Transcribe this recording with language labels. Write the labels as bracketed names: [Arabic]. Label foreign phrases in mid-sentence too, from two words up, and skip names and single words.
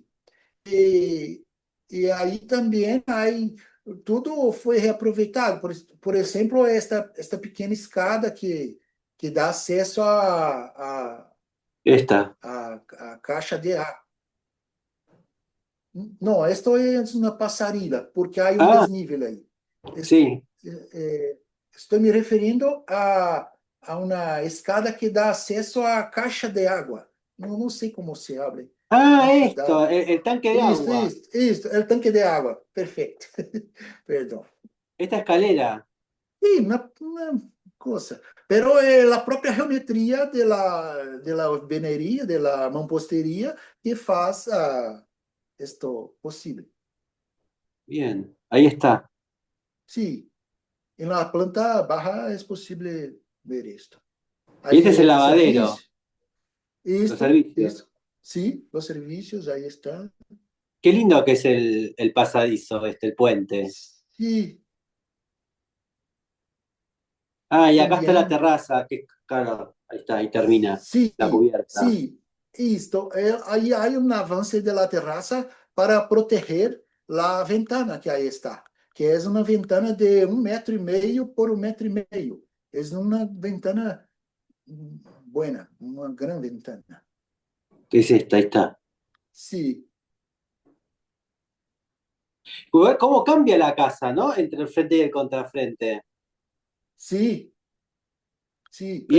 [Portuguese] E, e aí também aí, tudo foi reaproveitado. Por exemplo, esta pequena escada que dá acesso Esta. à caixa de ar. Não, esta é uma passarela, porque há um Ah, desnível aí. Es- [Spanish] sí. [Portuguese] Estou me referindo a uma escada que dá acesso à caixa de água. Não sei como se abre. Ah, Caixa [Spanish] esto, [Portuguese] d'água. [Spanish] el tanque de [Portuguese] Isso, [Spanish] agua. [Portuguese] isso, isso, é o tanque de água. Perfeito. Perdão. [Spanish] Esta escalera. Sí, una cosa. Pero la propia geometría de la albanería, de la mampostería, que faz esto posible. Bien, ahí está. Sí, en la planta baja es posible ver esto. Y este es Ahí el el lavadero, servicio, los esto, servicios. sí, los servicios, ahí están. Qué lindo que es el pasadizo, el puente. Sí, Y acá está la también. terraza, que claro, ahí está, ahí termina Sí, la cubierta. sí, [Portuguese] isto. Aí há um avanço [Spanish] de la terraza para proteger la ventana [Portuguese] que aí está, que é uma ventana de 1,5 metros por 1,5 metros. É uma [Spanish] ventana buena, una gran ventana. ¿Qué es esta? Ahí está. Sí, ¿Cómo cambia la casa, ¿no? Entre el frente y el contrafrente. sí, sí, ¿Y